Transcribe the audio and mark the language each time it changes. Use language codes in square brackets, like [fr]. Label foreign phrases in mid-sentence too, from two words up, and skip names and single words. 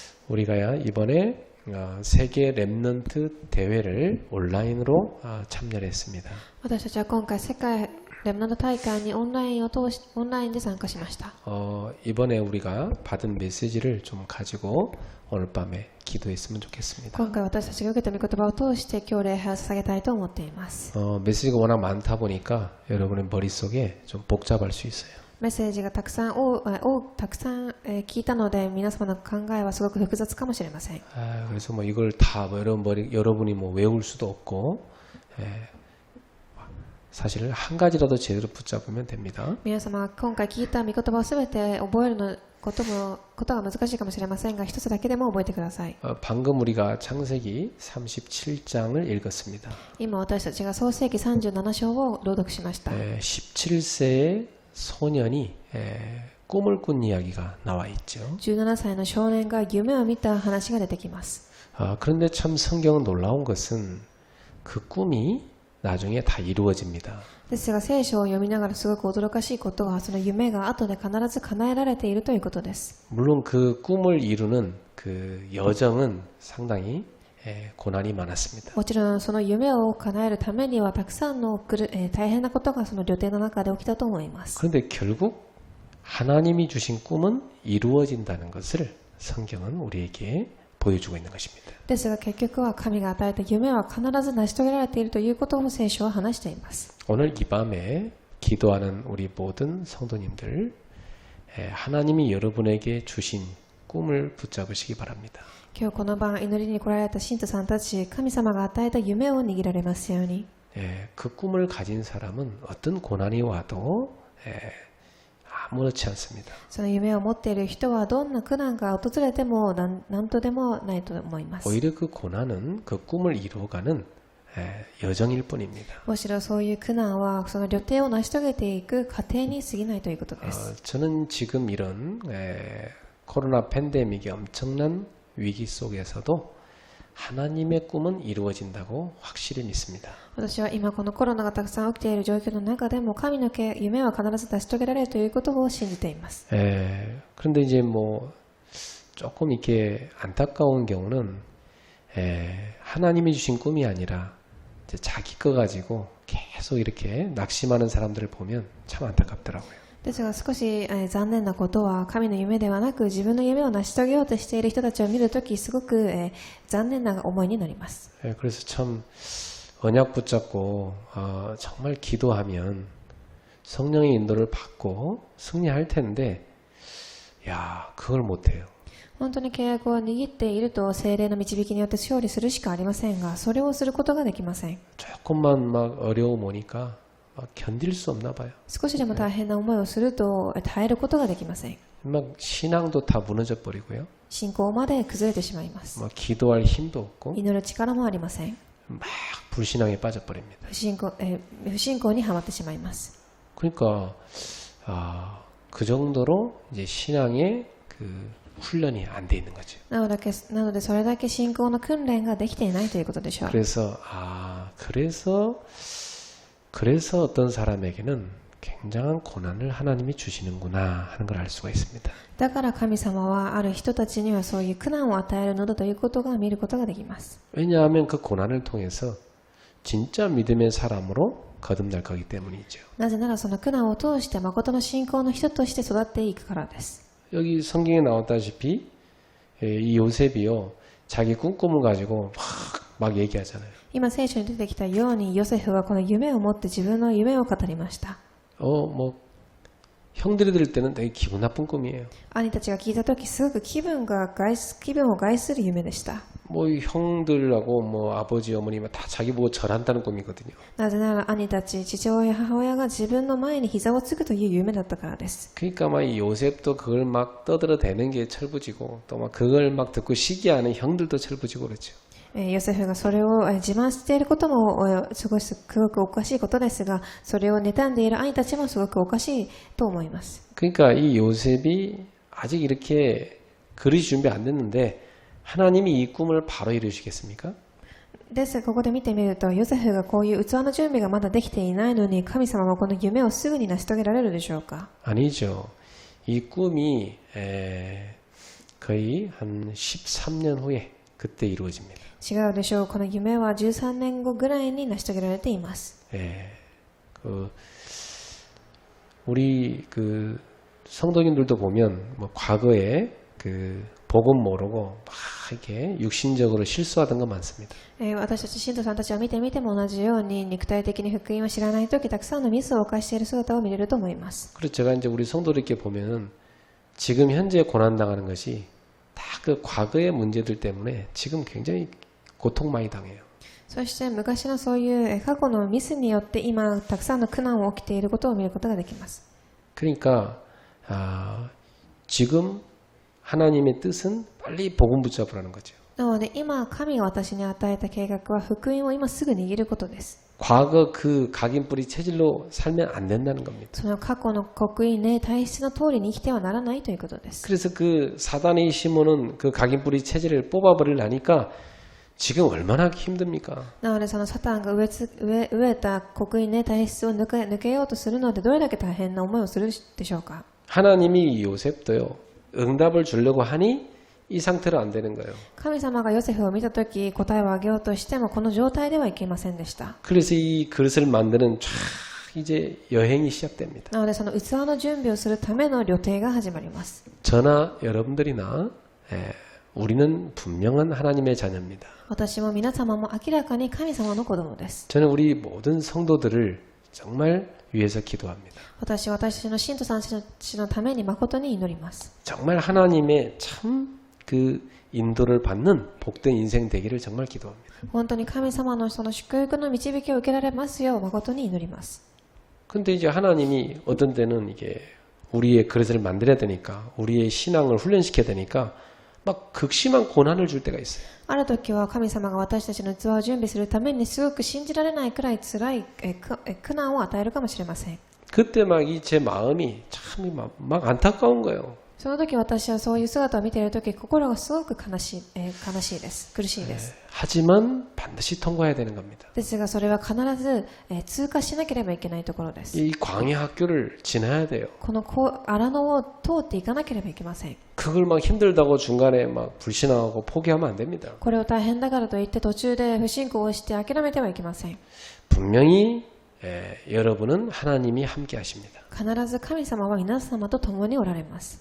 [ko] 우리가 이번에 세계 렘넌트 대회를 온라인으로 참여를 했습니다. [ja] 私たちは今回世界レムナント大会にオンラインで参加しました。 [ko] 이번에 우리가 받은 메시지를 좀 가지고 오늘 밤에 기도했으면 좋겠습니다. [ja] 今回私たちが受けた御言葉を通して今日礼拝を捧げたいと思っています。 [ko] 메시지가 워낙 많다 보니까 여러분의 머릿속에 좀 복잡할 수 있어요. [ja] メッセージがたくさん聞いたので皆様の考えはすごく複雑かもしれません。 [ko] 그래서 뭐 이걸 다 여러분이 뭐 외울 수도 없고 사실 한 가지라도 제대로 붙잡으면 됩니다. [ja] 皆様が今回聞いた御言葉をすべて覚えることが難しいかもしれませんが、一つだけでも覚えてください。 [ko] 방금 우리가 창세기 37장을 읽었습니다. [ja] 今私たちが創世記37章を朗読しました。 [ko] 17세의 소년이 꿈을 꾼 이야기가 나와 있죠. [ja] 17 歳の少年が夢を見た話が出てきます。 [ko] 그런데 참 성경은 놀라운 것은 그 꿈이 나중에 다 이루어집니다. [ja] ですが聖書を読みながらすごく驚かしいことはその夢が後で必ず叶えられているということです。 [ko] 물론 그 꿈을 이루는 그 여정은 상당히 고난이 많았습니다. [ja] もちろんその夢を叶えるためにはたくさんの大変なことがその旅程の中で起きたと思います。 [ko] 그런데 결국 하나님이 주신 꿈은 이루어진다는 것을 성경은 우리에게 보여주고 있는 것입니다. [ja] ですが結局は神が与えた夢は必ず成し遂げられているということを聖書は話しています。 [ko] 오늘 이 밤에 기도하는 우리 모든 성도님들 하나님이 여러분에게 주신 꿈을 붙잡으시기 바랍니다. [ja] 今日この晩祈りに来られた信徒さんたち、神様が与えた夢を握られますように。 [ko] 그 꿈을 가진 사람은 어떤 고난이 와도 아무렇지 않습니다. [ja] その夢を持っている人はどんな苦難が訪れても何とでもないと思います。 [ko] 오히려 그 고난은 그 꿈을 이루어가는 여정일 뿐입니다. [ja] むしろそういう苦難はその旅程を成し遂げていく過程に過ぎないということです。 [ko] 저는 지금 이런 코로나 팬데믹의 엄청난 위기 속에서도 하나님의 꿈은 이루어진다고 확실히 믿습니다. [ja] 私は今このコロナがたくさん起きている状況の中でも神の夢は必ず成し遂げられるということを信じています。 [ko] 그런데 이제 뭐 조금 이렇게 안타까운 경우는 하나님이 주신 꿈이 아니라 이제 자기 거 가지고 계속 이렇게 낙심하는 사람들을 보면 참 안타깝더라고요. [ja] ですが少し残念なことは神の夢ではなく自分の夢を成し遂げようとしている人たちを見るときすごく残念な思いになります。 [ko] 그래서 참 언약 붙잡고 정말 기도하면 성령의 인도를 받고 승리할 텐데 그걸 못해요. [ja] 本当に契約を握っていると聖霊の導きによって勝利するしかありませんが、それをすることができません。 [ko] 조금만 막 어려움 오니까 막 견딜 수 없나 봐요. [ja] 少しでも大変な思いをすると耐えることができません。 [ko] 막 신앙도 다 무너져 버리고요. [ja] 信仰まで崩れてしまいます。 [ko] 막 기도할 힘도 없고 [ja] 祈る力もありません。 [ko] 막 불신앙에 빠져버립니다. [ja] 不信仰にはまってしまいます。 [ko] 그러니까 그 정도로 이제 신앙의 그 훈련이 안 돼 있는 거죠. [ja] なのでそれだけ信仰の訓練ができていないということでしょう。 [ko] 그래서 어떤 사람에게는 굉장한 고난을 하나님이 주시는구나 하는 걸 알 수가 있습니다. [ja] だから神様はある人たちにはそういう苦難を与えるのだということが見ることができます。 [ko] 왜냐하면 그 고난을 통해서 진짜 믿음의 사람으로 거듭날 거기 때문이죠. [ja] なぜならその苦難を通して誠の信仰の人として育っていくからです。 [ko] 여기 성경에 나왔다시피 이 요셉이요 자기 꿈꿈을 가지고 막 얘기하잖아요. [ja] 今聖書に出てきたようにヨセフはこの夢を持って自分の夢を語りました。 [ko] 뭐 형들이 들을 때는 되게 기분 나쁜 꿈이에요. [ja] 兄たちが聞いたときすごく気分を害する夢でした。 [ko] 뭐 형들하고 뭐 아버지 어머니가 다 자기 보고 절한다는 꿈이거든요. [ja] なぜなら兄たち、父親、母親が自分の前に膝をつくという夢だったからです。 [ko] 그러니까 막 이 요셉도 그걸 막 떠들어대는 게 철부지고 또 막 그걸 막 듣고 시기하는 형들도 철부지고 그렇죠. [ja] ヨセフがそれを自慢していることもすごくおかしいことですが、それを妬んでいる兄たちもすごくおかしいと思います。 [ko] 그러니까 이 요셉이 아직 이렇게 그릇이 준비 안 됐는데 하나님이 이 꿈을 바로 이루시겠습니까? [ja] ですがここで見てみると、ヨセフがこういう器の準備がまだできていないのに、神様はこの夢をすぐに成し遂げられるでしょうか？ [ko] 아니죠. 이 꿈이 거의 한 13년 후에 그때 이루어집니다. [ja] 違うでしょう。この夢は13年後ぐらいに成し遂げられています。 [ko] 예, 우리 성도님들도 보면 뭐 과거에 복음 모르고 막 이렇게 육신적으로 실수하던 거 많습니다. [ja] 私たち信徒さんたちを見てみても同じように肉体的に福音を知らないときたくさんのミスを犯している姿を見れると思います。 [ko] 그래서 제가 이제 우리 성도들께 보면은 지금 현재 고난 당하는 것이 다 그 과거의 문제들 때문에 지금 굉장히 고통 많이 당해요. [ja] そして昔のそういう過去のミスによって今たくさんの苦難を起きていることを見ることができます。 [ko] 그러니까 지금 하나님의 뜻은 빨리 복음 붙잡으라는 거죠. [ja] なので今神が私に与えた計画は福音を今すぐ握ることです。 [ko] 과거 그 각인뿌리 체질로 살면 안 된다는 겁니다. [ja] その過去の刻印ね体質の通りに生きてはならないということです。 [ko] 그래서 그 사단이 심어놓은 그 각인뿌리 체질을 뽑아버리려니까 지금 얼마나 힘듭니까? [ja] なのでそのサタンが植えた刻印ね体質を抜けようとするのでどれだけ大変な思いをするでしょうか。 [ko] 하나님이 요셉도요 응답을 주려고 하니 이 상태로 안 되는 거예요. [ja] 神様がヨセフを見たとき答えをあげようとしてもこの状態ではいけませんでした。 [ko] 그래서 이 그릇을 만드는 쫙 이제 여행이 시작됩니다. [ja] なのでその器の準備をするための旅程が始まります。 [ko] 저나 여러분들이나 우리는 분명한 하나님의 자녀입니다. [ja] 私も皆様も明らかに神様の子供です。 [ko] 저는 우리 모든 성도들을 정말 위해서 기도합니다. [ja] 私たちの信徒さんたちのために誠に祈ります。 [ko] 정말 하나님의 참 그 인도를 받는 복된 인생 되기를 정말 기도합니다. [ja] 本当に神様のその祝福の導きを受けられますよう誠に祈ります。 [ko] 근데 이제 하나님이 어떤 때는 이게 우리의 그릇을 만들어야 되니까 우리의 신앙을 훈련시켜야 되니까 막 극심한 고난을 줄 때가 있어요. [ja] ある時は神様が私たちの器を準備するためにすごく信じられないくらい辛い苦難を与えるかもしれません。 [ko] 그때 막 이 제 마음이 참 막 안타까운 거예요. [ja] その時私はそういう姿を見ている時心がすごく悲しいです。苦しいです。 [ko] 하지만 반드시 통과해야 되는 겁니다. [ja] ですがそれは必ず通過しなければいけないところです。 [ko] 이 광야 학교를 지나야 돼요. [ja] この荒野を通っていかなければいけません。 [ko] 그걸 막 힘들다고 중간에 막 불신하고 포기하면 안 됩니다. [ja] これを大変だからといって途中で不信仰をして諦めてはいけません。 [ko] 분명히 여러분은 하나님이 함께 하십니다. [ja] 必ず神様は皆様と共におられます。